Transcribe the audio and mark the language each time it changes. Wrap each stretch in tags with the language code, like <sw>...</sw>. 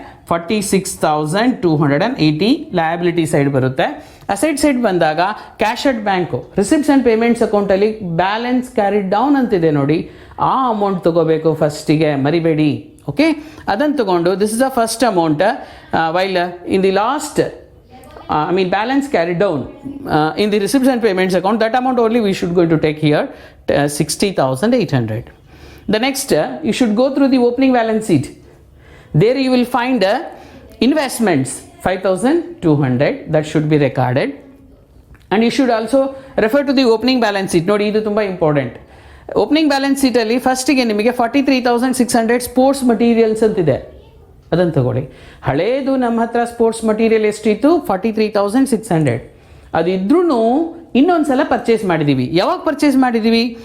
<kn>2,46,280 liability side ಬರುತ್ತೆ. Asset side ಬಂದಾಗ cash at bank, receipts and payments ಅಕೌಂಟಲ್ಲಿ balance carried down ಅಂತಿದೆ ನೋಡಿ, ಆ ಅಮೌಂಟ್ ತೊಗೋಬೇಕು ಫಸ್ಟಿಗೆ, ಮರಿಬೇಡಿ.</kn> <en>okay,</en> <kn>ಅದನ್ನು ತೊಗೊಂಡು</kn> <en>This is the first amount. While in the last balance carried down in the receipts and payments account, that amount only we should going to take here, 60,800. The next, you should go through the opening balance sheet. There you will find investments 5,200, that should be recorded. And you should also refer to the opening balance sheet.</en> <kn>Nodi, idu tumba important. Opening balance sheet alli first ಗೆ ನಿಮಗೆ 43,600 sports materials ಅಂತಿದೆ, ಅದನ್ನು ತಗೊಳ್ಳಿ. ಹಳೇದು ನಮ್ಮ ಹತ್ರ sports material ಎಷ್ಟಿತ್ತು 43,600. ಅದಿದ್ರೂ ಇನ್ನೊಂದು ಸಲ ಪರ್ಚೇಸ್ ಮಾಡಿದ್ದೀವಿ. ಯಾವಾಗ ಪರ್ಚೇಸ್ ಮಾಡಿದ್ದೀವಿ?</kn>